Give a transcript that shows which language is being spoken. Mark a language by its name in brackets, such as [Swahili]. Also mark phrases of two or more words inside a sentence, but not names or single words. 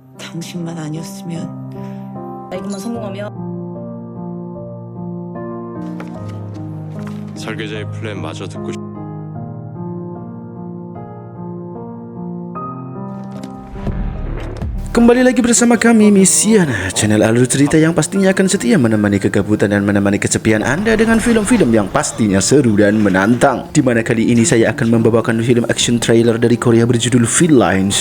[Korean] 당신만 아니었으면. 이것만 성공하면 설계자의 플랜 마저 듣고 [Indonesian] Kembali lagi bersama kami Misiana, channel alur cerita yang pastinya akan setia menemani kegabutan dan menemani kesepian Anda dengan film-film yang pastinya seru dan menantang. Dimana kali ini saya akan membawakan film action trailer dari Korea berjudul Felines.